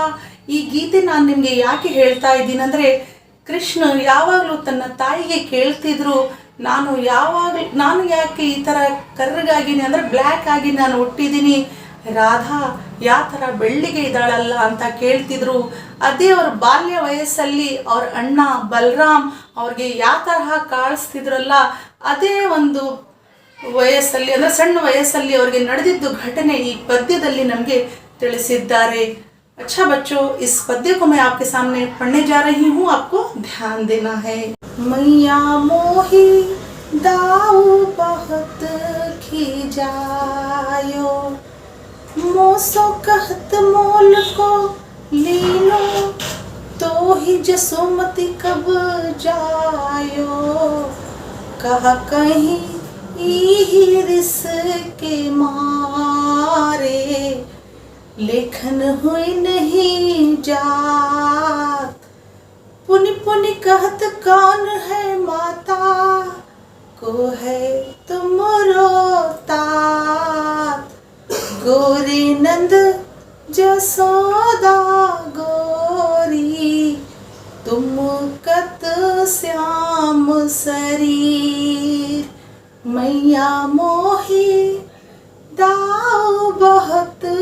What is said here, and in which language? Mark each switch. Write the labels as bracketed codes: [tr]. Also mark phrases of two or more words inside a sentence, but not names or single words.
[kn] ಈ ಗೀತೆ ನಾನು ನಿಮಗೆ ಯಾಕೆ ಹೇಳ್ತಾ ಇದ್ದೀನಂದರೆ, ಕೃಷ್ಣ ಯಾವಾಗಲೂ ತನ್ನ ತಾಯಿಗೆ ಕೇಳ್ತಿದ್ರು, ನಾನು ಯಾಕೆ ಈ ಥರ ಕರ್ರಗಾಗಿನಿ ಅಂದರೆ ಬ್ಲ್ಯಾಕ್ ಆಗಿ ನಾನು ಹುಟ್ಟಿದ್ದೀನಿ, ರಾಧಾ ಯಾವ ಥರ ಬೆಳ್ಳಿಗೆ ಇದ್ದಾಳಲ್ಲ ಅಂತ ಕೇಳ್ತಿದ್ರು. ಅದೇ ಅವ್ರ ಬಾಲ್ಯ ವಯಸ್ಸಲ್ಲಿ ಅವ್ರ ಅಣ್ಣ ಬಲರಾಮ್ ಅವ್ರಿಗೆ ಯಾವ ತರಹ ಕಾಣಿಸ್ತಿದ್ರಲ್ಲ, ಅದೇ ಒಂದು ವಯಸ್ಸಲ್ಲಿ ಅಂದರೆ ಸಣ್ಣ ವಯಸ್ಸಲ್ಲಿ ಅವ್ರಿಗೆ ನಡೆದಿದ್ದು ಘಟನೆ ಈ ಪದ್ಯದಲ್ಲಿ ನಮಗೆ ತಿಳಿಸಿದ್ದಾರೆ. [hi] अच्छा बच्चों, इस पद्य को मैं आपके सामने पढ़ने जा रही हूँ, आपको ध्यान देना है। [bra] मैया मोही दाऊ बहुत खिजायो, मोसो कहत मोल को ले लो, तो ही जसोमती कब जायो, कहा कहीं ही रिस के मारे, लेखन हुई नहीं जात, पुनि पुनि कहत कौन है माता, को है तुमरो तात, गोरी नंद जसोदा गोरी, तुम कत श्याम शरीर, मैया मोही दाऊ बहुत